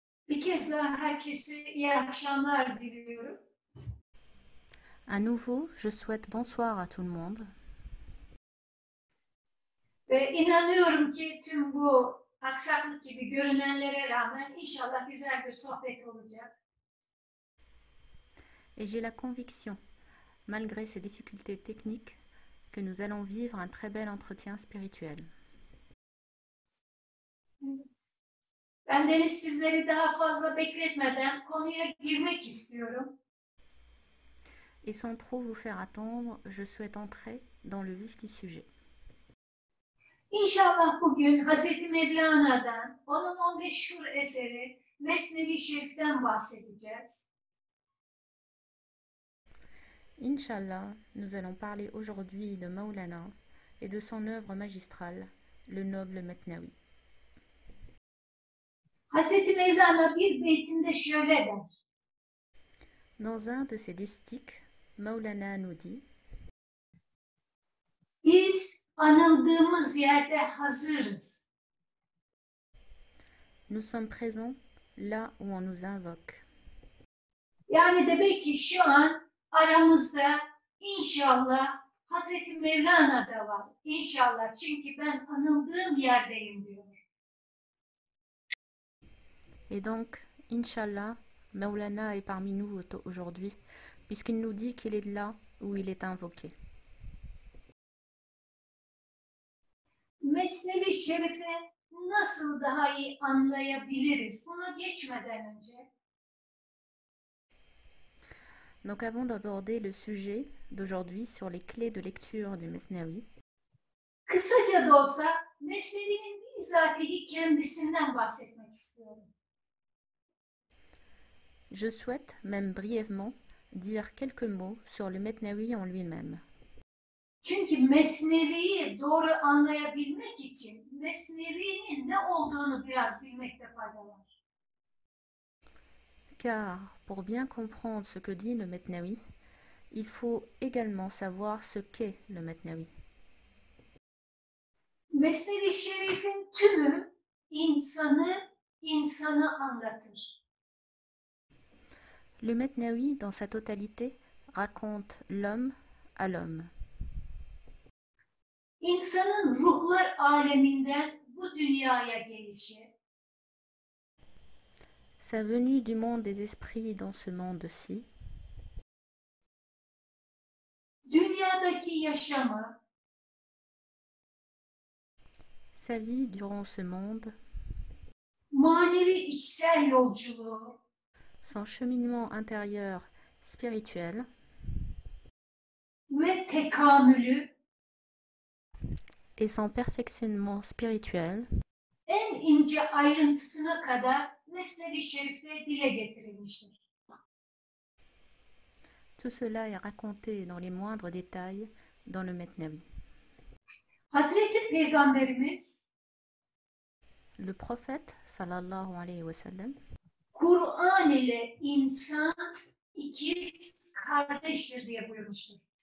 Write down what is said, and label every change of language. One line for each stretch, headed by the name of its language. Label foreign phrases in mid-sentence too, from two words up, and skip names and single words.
Turkish: Bir kez daha herkese iyi akşamlar diliyorum.
French: À nouveau, je souhaite bonsoir à tout le monde
Turkish: Ve inanıyorum ki tüm bu aksaklık gibi görünenlere rağmen inşallah güzel bir sohbet olacak.
French: et j'ai la conviction, malgré ces difficultés techniques, que nous allons vivre un très bel entretien spirituel.
Turkish: Ben Deniz sizleri daha fazla bekletmeden konuya girmek istiyorum.
French: Et sans trop vous faire attendre, je souhaite entrer dans le vif du sujet.
Turkish: İnşallah bugün Hz. Mevlana'dan, onun o meşhur eseri Mesnevi Şerif'ten bahsedeceğiz.
French: Inch'Allah, nous allons parler aujourd'hui de Maulana et de son œuvre magistrale, le noble Metnawi.
Turkish: Hz. Mevlana bir beytinde şöyle der.
French: Dans un de ses distiques, Maulana nous dit
Turkish: Biz anıldığımız yerde hazırız.
French: Nous sommes présents là où on nous invoque.
Turkish: Yani demek ki şu an aramızda inşallah Hazreti Mevlana da var. İnşallah, çünkü ben anıldığım yerdeyim diyor.
French: Et donc, Inch'Allah, Maulana est parmi nous aujourd'hui, puisqu'il nous dit qu'il est là où il est invoqué.
Turkish: Mesnevi Şerif'i nasıl daha iyi anlayabiliriz? Buna geçmeden önce
French: Donc avant d'aborder le sujet d'aujourd'hui sur les clés de lecture du Mesnawi,
Turkish: kısaca da olsa Mesnevi'nin bizatihi kendisinden bahsetmek istiyorum.
French: je souhaite, même brièvement, dire quelques mots sur le Mesnawi en lui-même.
Turkish: Çünkü Mesnevi'yi doğru anlayabilmek için Mesnevi'nin ne olduğunu biraz bilmekte fayda var.
French: Car pour bien comprendre ce que dit le Mesnawi, il faut également savoir ce qu'est le Mesnawi.
Turkish: Mesnevi Şerif'in tümü insanı anlatır.
French: Le Mesnawi, dans sa totalité, raconte l'homme à l'homme.
Turkish: İnsanın ruhlar aleminden bu dünyaya gelişi,
French: Sa venue du monde des esprits dans ce monde-ci,
Turkish: dünyadaki yaşamı,
French: sa vie durant ce monde,
Turkish: manevi içsel yolculuğu,
French: son cheminement intérieur spirituel
Turkish: ve tekamülü
French: et son perfectionnement spirituel
Turkish: en ince ayrıntısına kadar Mesnevi Şerif'te dile getirilmiştir.
French: tout cela est raconté dans les moindres détails dans le Mesnawi.
Turkish: Hazreti Peygamberimiz
French: Le prophète,
Arabic: صلى الله عليه وسلم,
Turkish: Kur'an ile insan ikiz kardeştir diye buyurmuştur.